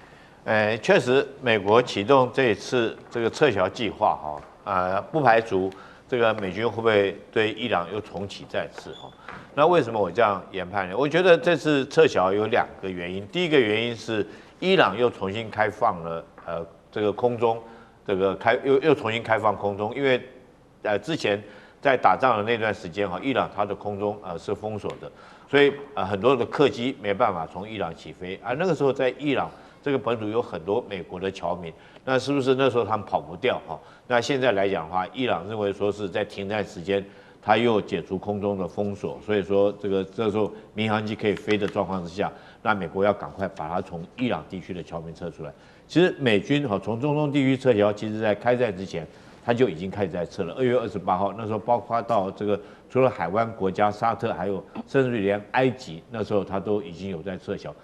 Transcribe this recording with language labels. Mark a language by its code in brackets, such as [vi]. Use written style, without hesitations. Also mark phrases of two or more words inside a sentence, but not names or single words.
[zh] 確實，美國啟動這一次這個撤僑計劃不排除這個美軍會不會對伊朗又重啟戰事那為什麼我這樣研判呢？我覺得這次撤僑有2個原因。第一個原因是伊朗又重新開放了這個空中又重新開放空中，因為之前在打仗的那段時間伊朗它的空中是封鎖的，所以很多的客機沒辦法從伊朗起飛那個時候在伊朗這個本土有很多美國的僑民，那是不是那時候他們跑不掉那現在來講的話，伊朗認為說是在停戰時間，他又解除空中的封鎖，所以說這時候民航機可以飛的狀況之下，那美國要趕快把它從伊朗地區的僑民撤出來。其實美軍從中東地區撤僑，其實在開戰之前，他就已經開始在撤了。2月28號那時候，包括到這個除了海灣國家沙特，還有甚至連埃及，那時候他都已經有在撤銷。